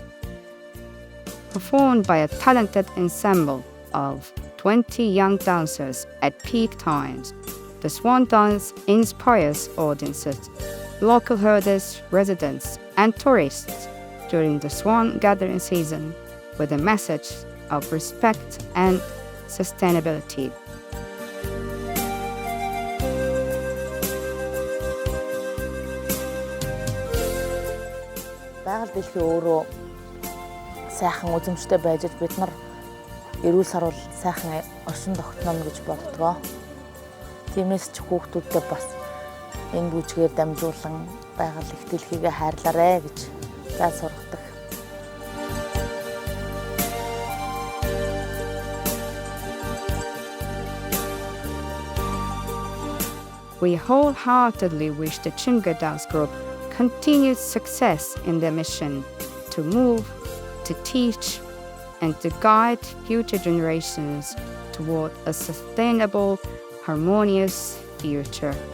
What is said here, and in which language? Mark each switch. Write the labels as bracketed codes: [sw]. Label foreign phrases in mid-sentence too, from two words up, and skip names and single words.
[en] Performed by a talented ensemble of 20 young dancers at peak times, the swan dance inspires audiences, local herders, residents, and tourists during the swan gathering season with a message of respect and sustainability. [mn] Байгаль дэлхий өөрөө сайхан үзэмжтэй байж бид нар эрүүл сарвал сайхан оршин тогтноно гэж боддгоо. Тиймээс ч хүүхдүүдтэй бас энэ бүжгээр дамжуулан байгаль их дэлхийгээ хайрлаарэ гэж заа сургадаг. [en] We wholeheartedly wish the Chunga Dance Group continued success in their mission to move, to teach, and to guide future generations toward a sustainable, harmonious future.